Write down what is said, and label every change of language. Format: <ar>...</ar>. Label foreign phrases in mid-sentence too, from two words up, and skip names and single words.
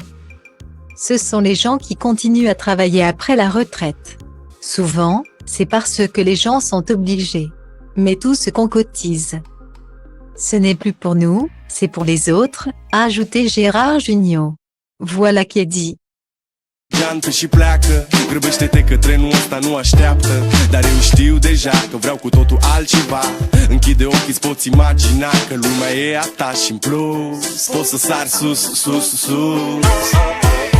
<fr>Ce sont les gens qui continuent à travailler après la retraite. Souvent, c'est parce que les gens sont obligés. Mais tout ce qu'on cotise, ce n'est plus pour nous, c'est pour les autres, a ajouté Gérard Jugnot. Voilà qui est dit.</fr> <ro>Geantă și pleacă, grăbește-te că trenul ăsta nu așteaptă. Dar eu știu deja că vreau cu totul altceva. Închide ochii, îți poți imagina că lumea e a ta și în plus poți să sari sus, sus, sus.</ro>